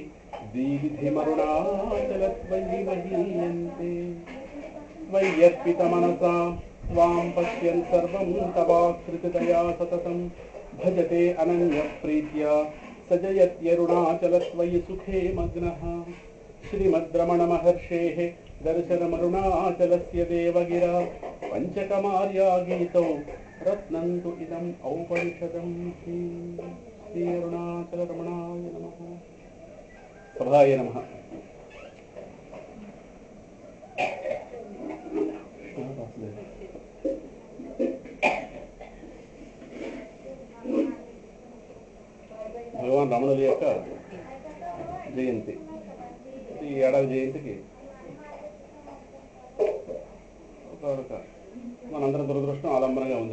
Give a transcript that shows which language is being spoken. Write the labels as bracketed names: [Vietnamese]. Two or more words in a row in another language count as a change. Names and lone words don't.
[Sanskrit] दीर्घिमरुणाचलत्वयि महीयन्ते त्वय्यर्पितमनसा त्वां पश्यन् सर्वं तवाकृतितया सततं भजते अनन्यप्रीत्या सजयत्यरुणाचलत्वयि सुखे मग्नः श्रीमद्रमणमहर्षेः दर्शनमरुणाचलस्य देवगिरा पञ्चकमार्या गीतौ रत्नं तु इदम् औपनिषदम् श्री अरुणाचलरमणाय नमः। सभाय नमः। [Telugu] భగవాన్ రమణుల యొక్క జయంతి. ఈ ఏడాది జయంతికి మనందరం దురదృష్టం ఆలంబనంగా ఉంది.